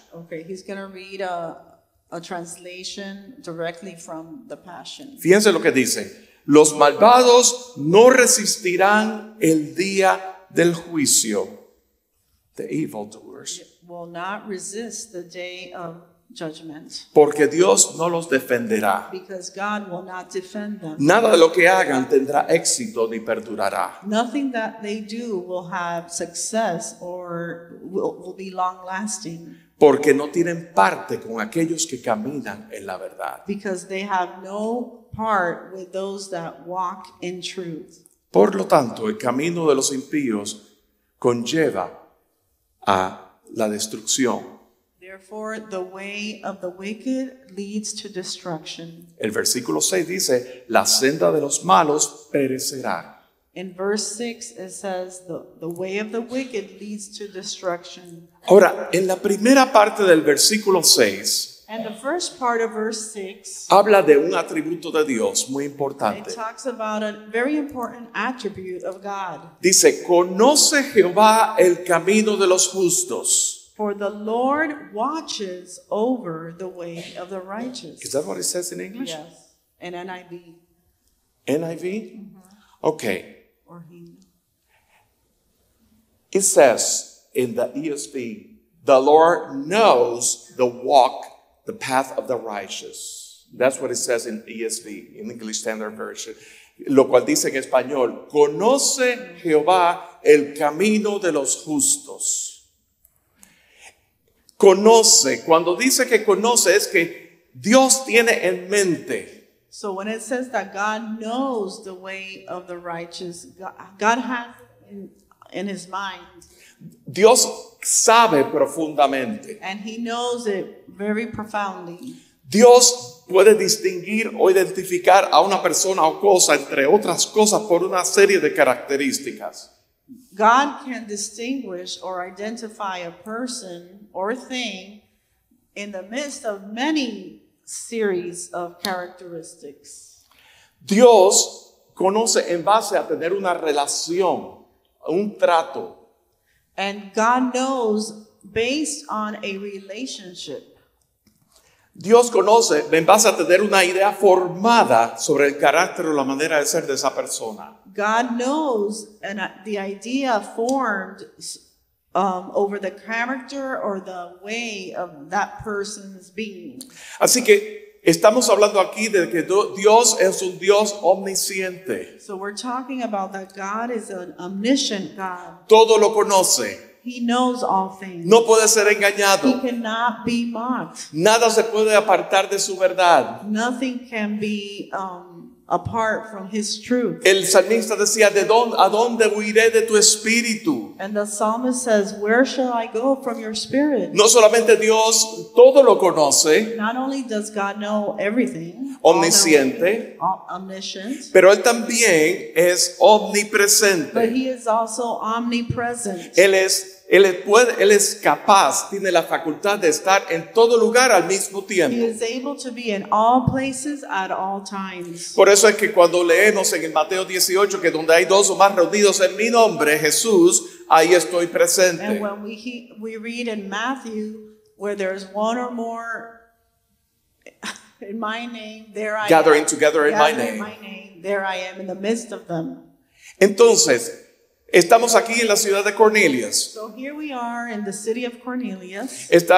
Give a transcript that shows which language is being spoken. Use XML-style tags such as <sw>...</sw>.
<en>Okay, he's going to read a translation directly from the Passion.</en> <es>Fíjense lo que dice. Los malvados no resistirán el día del juicio.</es> <en>The evildoers. Will not resist the day of judgment</en> <es>Porque Dios no los defenderá.</es> <en>because God will not defend them.</en> <es>Nada de lo que hagan tendrá éxito ni perdurará.</es> <en>Nothing that they do will have success or will be long lasting</en> <es>Porque no tienen parte con aquellos que caminan en la verdad.</es> <en>because they have no part with those that walk in truth.</en> <es>Por lo tanto, el camino de los impíos conlleva a la destrucción.</es> <en>Therefore, the way of the wicked leads to destruction.</en> <es>El versículo 6 dice, la senda de los malos perecerá.</es> <en>In verse 6, it says, the way of the wicked leads to destruction.</en> <es>Ahora, en la primera parte del versículo 6,</es> <en>And the first part of verse 6,</en> <es>habla de un atributo de Dios muy</es> <en>it</en> <es>importante.</es> <en>talks about a very important attribute of God.</en> <es>Dice, conoce Jehová el camino de los justos.</es> <en>For the Lord watches over the way of the righteous. Is that what it says in English? Yes, in NIV. NIV? Okay. Or he. It says in the ESV, the Lord knows the path of the righteous. That's what it says in ESV, in English Standard Version.</en> <es>Lo cual dice en español, conoce Jehová el camino de los justos. Conoce, cuando dice que conoce es que Dios tiene en mente.</es> <en>So when it says that God knows the way of the righteous, God has it in his mind.</en> <es>Dios sabe profundamente.</es> <en>And he knows it very profoundly.</en> <es>Dios puede distinguir o identificar a una persona o cosa, entre otras cosas, por una serie de características.</es> <en>God can distinguish or identify a person or thing in the midst of many series of characteristics.</en> <es>Dios conoce en base a tener una relación, un trato.</es> <en>And God knows based on a relationship.</en> <es>Dios conoce en base a tener una idea formada sobre el carácter o la manera de ser de esa persona.</es> <en>God knows the idea formed over the character or the way of that person's being.</en> <es>Así que estamos hablando aquí de que Dios es un Dios omnisciente.</es> <en>So we're talking about that God is an omniscient God.</en> <es>Todo lo conoce.</es> <en>He knows all things.</en> <es>No puede ser</es> <en>He</en> <es>engañado.</es> <en>cannot be mocked.</en> <es>Nada se puede apartar de su verdad.</es> <en>Nothing can be apart from his truth.</en> <es>El salmista decía, ¿a dónde huiré de tu espíritu?</es> <en>And the psalmist says, where shall I go from your spirit?</en> <es>No solamente Dios todo lo conoce,</es> <en>Not only does God know everything,</en> <es>omnisciente,</es> <en>omniscient,</en> <es>pero Él también es</es> <en>but</en> <es>omnipresente.</es> <en>he is also omnipresent.</en> <es>Él es Él es capaz, tiene la facultad de estar en todo lugar al mismo</es> <en>He</en> <es>tiempo.</es> <en>is able to be in all places at all times.</en> <es>Por eso es que cuando leemos en el Mateo 18 que donde hay dos o más reunidos en mi nombre, Jesús, ahí estoy</es> <en>And</en> <es>presente.</es> <en>when we read in Matthew, where there's one or more in my name, there I Gathering am. together in my Gathering name. there I am in the midst of them.</en> <es>Entonces, estamos aquí en la ciudad de Cornelius.</es> <en>So here we are in the city of Cornelius.</en>